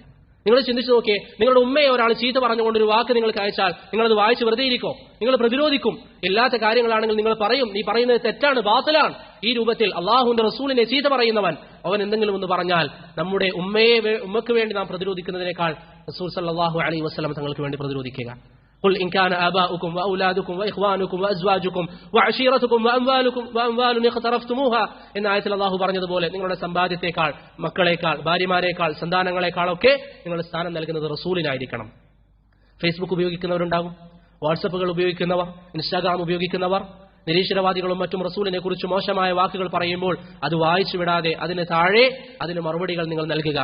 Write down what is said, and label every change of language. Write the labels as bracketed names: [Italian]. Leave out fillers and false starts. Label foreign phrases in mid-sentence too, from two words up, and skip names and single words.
[Malayalam] നിങ്ങൾ ചിന്തിച്ചു നോക്കിയേ, നിങ്ങളുടെ ഉമ്മയെ ഒരാൾ ചീത്ത പറഞ്ഞുകൊണ്ട് ഒരു വാക്ക് നിങ്ങൾക്ക് അയച്ചാൽ നിങ്ങളത് വായിച്ച് വെറുതെ ഇരിക്കോ? നിങ്ങൾ പ്രതിരോധിക്കും. ഇല്ലാത്ത കാര്യങ്ങളാണെങ്കിൽ നിങ്ങൾ പറയും, നീ പറയുന്നത് തെറ്റാണ്, ബാത്തിലാണ്. ഈ രൂപത്തിൽ അള്ളാഹുവിന്റെ റസൂലിനെ ചീത്ത പറയുന്നവൻ, അവൻ എന്തെങ്കിലും ഒന്ന് പറഞ്ഞാൽ നമ്മുടെ ഉമ്മക്ക് വേണ്ടി നാം പ്രതിരോധിക്കുന്നതിനേക്കാൾ റസൂൽ [Arabic] صلى الله عليه وسلم [Malayalam] തങ്ങൾക്ക് വേണ്ടി പ്രതിരോധിക്കുക. [Arabic] قل إن كان آباؤكم وأولادكم وإخوانكم وأزواجكم وعشيرتكم وأموال اقترفتموها [Malayalam] എന്ന ആയത്തിൽ അല്ലാഹു പറഞ്ഞതുപോലെ നിങ്ങളുടെ സമ്പാദ്യത്തെക്കാൾ, മക്കളെക്കാൾ, ഭാര്യമാരെക്കാൾ, സന്താനങ്ങളെക്കാളൊക്കെ നിങ്ങൾ സ്ഥാനം നൽകുന്നത് റസൂലിനായിരിക്കണം. ഫേസ്ബുക്ക് ഉപയോഗിക്കുന്നവരുണ്ടാകും, വാട്സപ്പുകൾ ഉപയോഗിക്കുന്നവർ, ഇൻസ്റ്റാഗ്രാം ഉപയോഗിക്കുന്നവർ, നിരീശ്വരവാദികളും മറ്റും റസൂലിനെ കുറിച്ച് മോശമായ വാക്കുകൾ പറയുമ്പോൾ അത് വായിച്ചു വിടാതെ അതിന് താഴെ അതിന് മറുപടികൾ നിങ്ങൾ നൽകുക.